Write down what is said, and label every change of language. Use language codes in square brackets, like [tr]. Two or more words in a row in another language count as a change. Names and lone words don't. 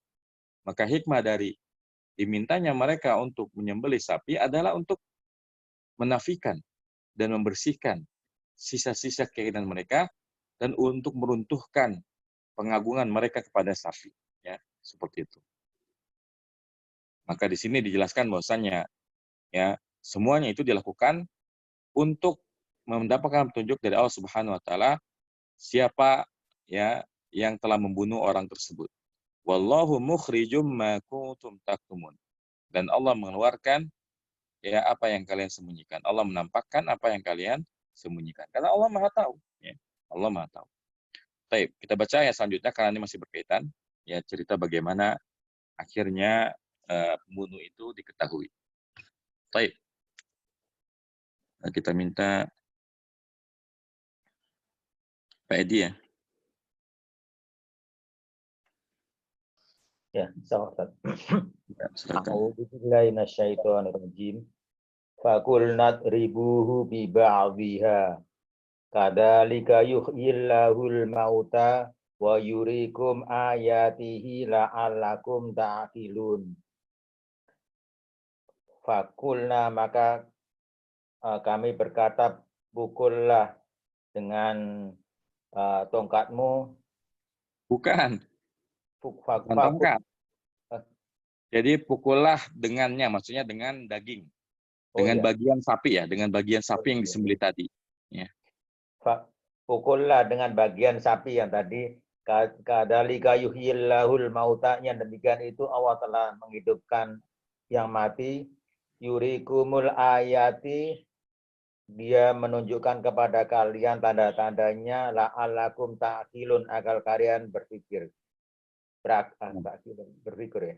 [id] Maka hikmah dari dimintanya mereka untuk menyembelih sapi adalah untuk menafikan dan membersihkan sisa-sisa keyakinan mereka dan untuk meruntuhkan pengagungan mereka kepada sapi, ya, seperti itu. Maka di sini dijelaskan bahwasanya ya semuanya itu dilakukan untuk mendapatkan petunjuk dari Allah [ar] سبحانه وتعالى [id] siapa ya yang telah membunuh orang tersebut. [ar] والله مخرج ما كنتم تكتمون. [id] Dan Allah mengeluarkan ya apa yang kalian sembunyikan. Allah menampakkan apa yang kalian sembunyikan. Karena Allah Maha tahu, ya. Allah Maha tahu. Baik, kita baca ayat selanjutnya karena ini masih berkaitan ya cerita bagaimana akhirnya pembunuh itu diketahui. Baik. Nah, kita minta Pak Edi ya. Ya, sahabat. Ya, silakan. [ar] أعوذ بالله من الشيطان الرجيم. فقلنا اضربوه ببعضها. كذلك يحيي الله الموتى ويريكم آياته لعلكم تعقلون. [id] Faqulna maka kami berkata, pukullah dengan tongkatmu. Bukan tongkat. Jadi pukullah dengannya, maksudnya dengan daging. Dengan bagian sapi ya, dengan bagian sapi yang disembelih tadi. Ya. Pukullah dengan bagian sapi yang tadi. [ar] كذلك يحيي الله الموتى, [id] yang demikian itu Allah telah menghidupkan yang mati. [ar] يريكم الآيات, [id] dia menunjukkan kepada kalian tanda-tandanya [ar] لعلكم تعقلون, [id] agar kalian berpikir. Berpikir ya.